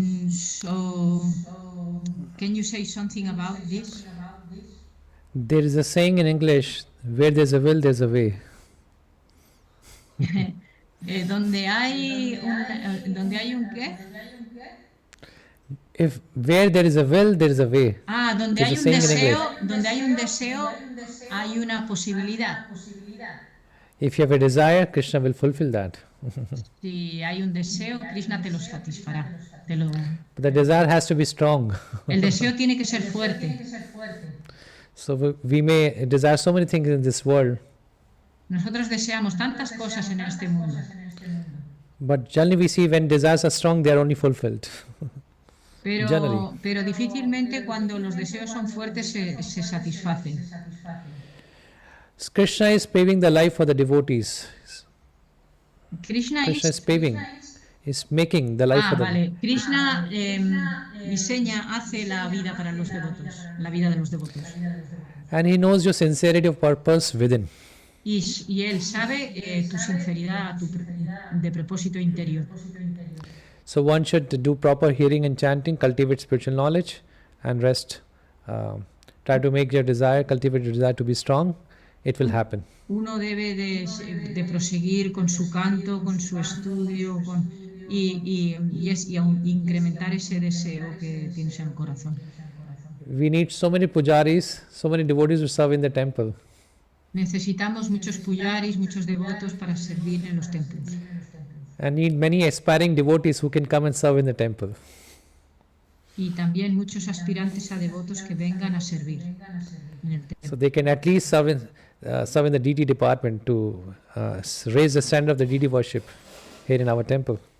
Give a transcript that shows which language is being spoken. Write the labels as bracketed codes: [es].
[en] So, can you say something about this? There is a saying in English, where there's a will, there's a way. [es] Donde hay un qué? [en] If where there is a will, there is a way. [es] Donde [en] There's [es] hay [en] a [es] un deseo, [en] English. [es] donde hay un deseo, hay una posibilidad. [en] If you have a desire, Krishna will fulfill that. [es] Si hay un deseo, Krishna te lo satisfará. [en] But the desire has to be strong. [es] El deseo tiene que ser fuerte. [en] So we may desire so many things in this world, [es] Nosotros deseamos tantas cosas en este mundo, [en] but generally we see when desires are strong, they are only fulfilled. Generally. [es] pero difícilmente cuando los deseos son fuertes se satisfacen. [en] Krishna is paving the life for the devotees. Krishna is paving, is making the life for the [es] vale. Krishna diseña, hace la vida para los devotos, la vida de los devotos. [en] And he knows your sincerity of purpose within. [es] Y él sabe tu sinceridad de propósito interior. [en] So one should do proper hearing and chanting, cultivate spiritual knowledge, and rest. Try to make your desire, cultivate your desire to be strong. It will happen. [es] Uno debe de proseguir con su canto, con su estudio, y incrementar ese deseo que tienes en el corazón. [en] We need so many pujaris, so many devotees to serve in the temple. [es] Necesitamos muchos pujaris, muchos devotos para servir en los templos. [en] And need many aspiring devotees who can come and serve in the temple. [es] Y también muchos aspirantes a devotos que vengan a servir en el templo. [en] So they can at least serve in the deity department to raise the standard of the deity worship here in our temple.